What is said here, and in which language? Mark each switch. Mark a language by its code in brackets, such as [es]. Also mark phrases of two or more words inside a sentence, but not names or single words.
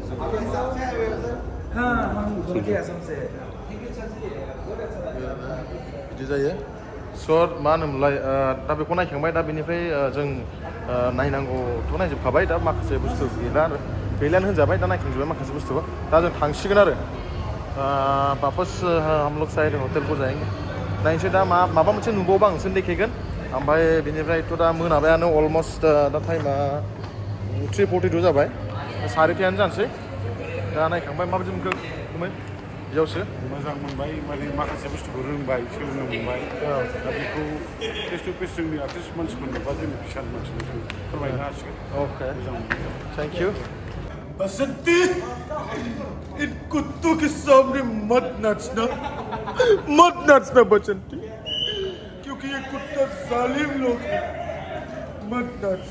[brx] बिदि जायो स' मा होनोमोनलाय दा बेखौ नायखांबाय दा बेनिफ्राय जों नायनांगौथ' नायजोबखाबाय दा माखासे बुस्थु गैलानो होनजाबाय दा नायखांजोब्बाय माखासे बुस्थुखौ दा जों थांसिगोन आरो [hi] वापस हम लोग शायद हटेल को जाएंगे [brx] नायनोसै दा माबा मोनसे नुबावबा आं नोंसोरनो देखायगोन ओमफ्राय बेनिफ्रायथ' दा मोनाबायानो अलमस्ट दा टाइमा 3:42 जाबाय 4:30 जानोसै दा नायखांबाय माबायदि मोनखो बेयावसो मोजां मोनबाय माने माखासे बुस्थुखौ रोंबाय सोलोंनो मोनबाय दा बेखौ [en] face to face [brx] जोंनि आर्टिस्ट मानसिफोरनो बा जोंनि फिसा मानसिनो जों फोरमायनो हासिगोन ओके मोजां मोनबाय [en] thank you [hi] बसंती इन कुत्तों के सामने मत नाचना बसंती क्योंकि ये कुत्ता जालिम लोग हैं मत नाचना